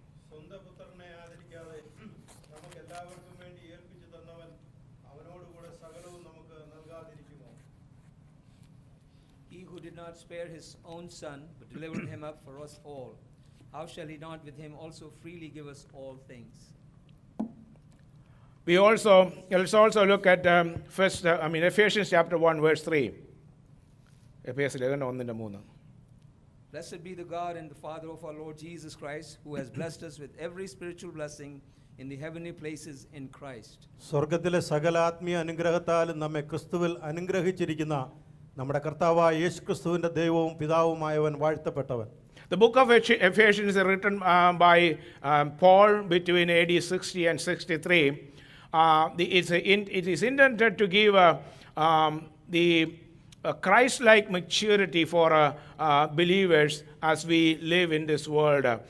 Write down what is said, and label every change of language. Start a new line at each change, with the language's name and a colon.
Malayalam: സ്വന്തം പുത്രനെ ആദരിക്കാതെ നമുക്ക് എല്ലാവർക്കും വേണ്ടി ഏൽപ്പിച്ചു തന്നവൻ അവനോടുകൂടെ സകലവും നമുക്ക് നൽകാതിരിക്കുമോ?
English: He who did not spare his own son, but delivered him up for us all, how shall he not with him also freely give us all things? Let's also look at Ephesians chapter 1 verse 3. Ephesians 1:3. Blessed be the God and the Father of our Lord Jesus Christ, who has blessed us with every spiritual blessing in the heavenly places in Christ.
Malayalam: സ്വർഗ്ഗത്തിലെ സകല ആത്മീയ അനുഗ്രഹത്താലും നമ്മെ ക്രിസ്തുവിൽ അനുഗ്രഹിച്ചിരിക്കുന്ന നമ്മുടെ കർത്താവായ യേശുക്രിസ്തുവിന്റെ ദൈവവും പിതാവുമായവൻ വാഴ്ത്തപ്പെട്ടവൻ.
English: The book of Ephesians is written by Paul between AD 60 and 63. It is intended to give the Christ-like maturity for believers as we live in this world.